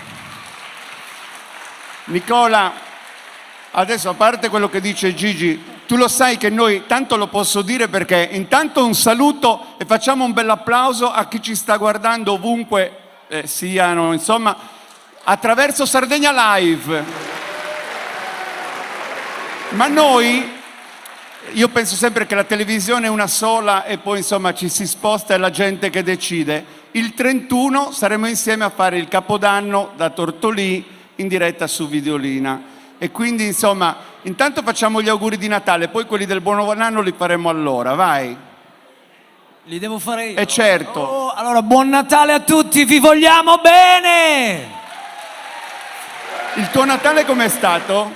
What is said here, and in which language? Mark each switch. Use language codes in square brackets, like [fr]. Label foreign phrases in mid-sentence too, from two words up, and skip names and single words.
[it] Nicola, adesso a parte quello che dice Gigi, tu lo sai che noi, tanto lo posso dire perché intanto un saluto e facciamo un bel applauso a chi ci sta guardando ovunque siano, insomma, attraverso Sardegna Live. Ma io penso sempre che la televisione è una sola e poi insomma ci si sposta, è la gente che decide. Il 31 saremo insieme a fare il Capodanno da Tortolì in diretta su Videolina. E quindi insomma, intanto facciamo gli auguri di Natale, poi quelli del buon anno li faremo allora, vai. Li devo fare io? Certo. Oh, allora, buon Natale a tutti, vi vogliamo bene! Il tuo Natale com'è stato?